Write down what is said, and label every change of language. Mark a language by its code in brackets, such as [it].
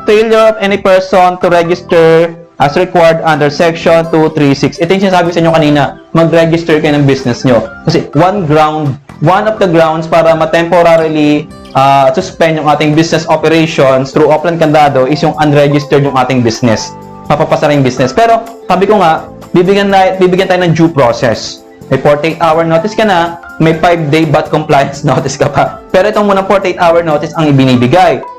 [en] Failure of any person to register as required under Section 236. [tl] Ito yung sinasabi sa inyo kanina, mag-register kayo ng business nyo. Kasi [en] one of the grounds [tl] para ma-temporarily suspend yung ating business operations through offline candado is yung unregistered yung ating business. Mapapasara yung business. Pero, sabi ko nga, bibigyan tayo ng due process. May 48-hour notice ka na, may 5-day VAT compliance notice ka pa. Pero itong muna 48-hour notice ang ibinibigay.